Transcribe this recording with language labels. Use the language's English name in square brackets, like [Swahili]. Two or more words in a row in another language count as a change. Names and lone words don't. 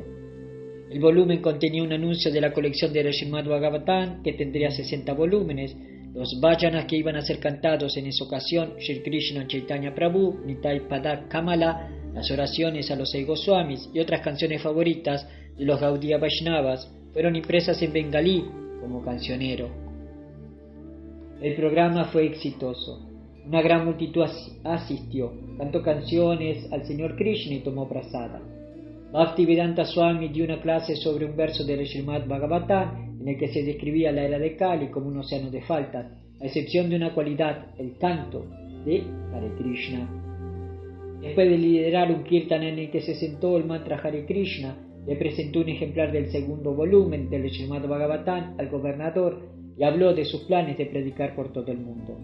[Spanish] El volumen contenía un anuncio de la colección de Srimad Bhagavatam, que tendría 60 volúmenes, los vajanas que iban a ser cantados en esa ocasión, [Bangla] Shri Krishna Chaitanya Prabhu, Nitai Pada Kamala, [Spanish] las oraciones a los 6 Goswamis y otras canciones favoritas de los Gaudiya Vaishnavas fueron impresas en bengalí como cancionero. El programa fue exitoso. Una gran multitud asistió, cantó canciones al Señor Krishna y tomó prasada. Bhaktivedanta Swami dio una clase sobre un verso del Srimad Bhagavatam en el que se describía la era de Kali como un océano de faltas, a excepción de una cualidad, el canto de Hare Krishna. Después de liderar un kirtana en el que se sentó el mantra Hare Krishna, le presentó un ejemplar del segundo volumen del Srimad Bhagavatam al gobernador y habló de sus planes de predicar por todo el mundo.